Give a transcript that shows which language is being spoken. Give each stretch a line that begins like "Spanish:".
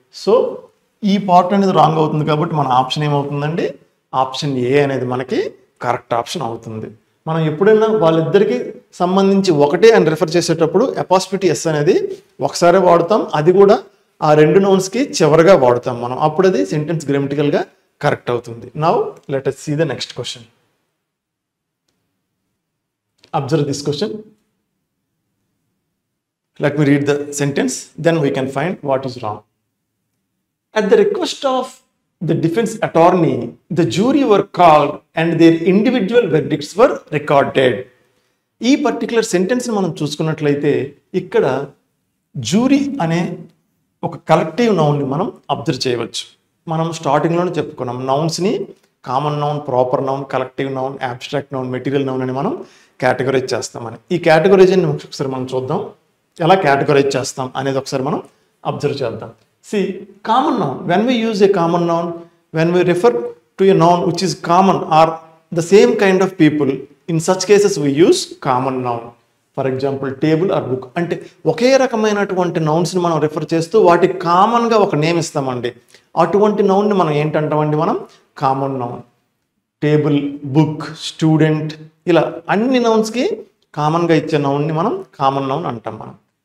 Telugu: So ఈ part అనేది wrong అవుతుంది కాబట్టి మన ఆప్షన్ ఏమవుతుందండి, ఆప్షన్ ఏ అనేది మనకి కరెక్ట్ ఆప్షన్ అవుతుంది. మనం ఎప్పుడైనా వాళ్ళిద్దరికి సంబంధించి ఒకటే అని రిఫర్ చేసేటప్పుడు అపాస్ట్రోఫీ ఎస్ అనేది ఒకసారి వాడుతాం, అది కూడా ఆ 2 నౌన్స్కి చివరిగా వాడుతాం మనం. అప్పుడు అది సెంటెన్స్ గ్రామటికల్గా కరెక్ట్ అవుతుంది.
English: Now let us see the next question. Observe this question. Let me read the sentence, then we can find what is wrong. At the request of the defense attorney, the jury were called and their individual verdicts were recorded.
Telugu: ఈ particular సెంటెన్స్ని మనం చూసుకున్నట్లయితే ఇక్కడ jury అనే ఒక collective నౌన్ని మనం observe చేయవచ్చు. మనం స్టార్టింగ్లోనే చెప్పుకున్నాం నౌన్స్ని common noun, proper noun, collective noun, abstract noun, material noun అని మనం కేటగరైజ్ చేస్తామని. ఈ కేటగరైజేషన్ ఒకసారి మనం చూద్దాం, ఎలా కేటగరైజ్ చేస్తాం అనేది ఒకసారి మనం అబ్జర్వ్ చేద్దాం.
English: See, common noun, when we use a common noun, when we refer to a noun which is common or the same kind of people, in such cases we use common noun. For example, table or book.
Telugu: అంటే ఒకే రకమైనటువంటి నౌన్స్ని మనం refer చేస్తూ వాటికి కామన్గా ఒక name ఇస్తామండి. అటువంటి నౌన్ని మనం ఏంటంటామండి, మనం common noun. Table, book, student, ఇలా అన్ని నౌన్స్కి కామన్గా ఇచ్చే నౌన్ని మనం కామన్ నౌన్ అంటాం మనం.